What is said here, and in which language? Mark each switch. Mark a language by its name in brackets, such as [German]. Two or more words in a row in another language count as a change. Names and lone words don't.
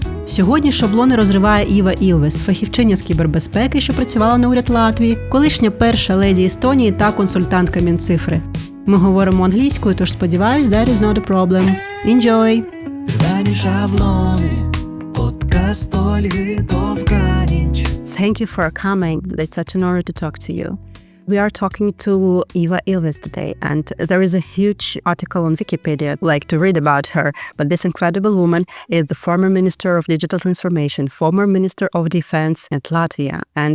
[Ukrainian] Сьогодні шаблони розриває Іва Ілвез, фахівчиня з кібербезпеки, що працювала на уряд Латвії, колишня перша леді Естонії та консультантка Мінцифри. Ми говоримо англійською, тож сподіваюсь, [English] that is not a problem. Enjoy! [Ukrainian] Рвані шаблони, подкаст Ольги Довганіч. [English] Thank you for coming. It's such an honor to talk to you. We are talking to Іва Ілвез today, and there is a huge article on Wikipedia I'd like to read about her. But this incredible woman is the former Minister of Digital Transformation, former Minister of Defense at Latvia, and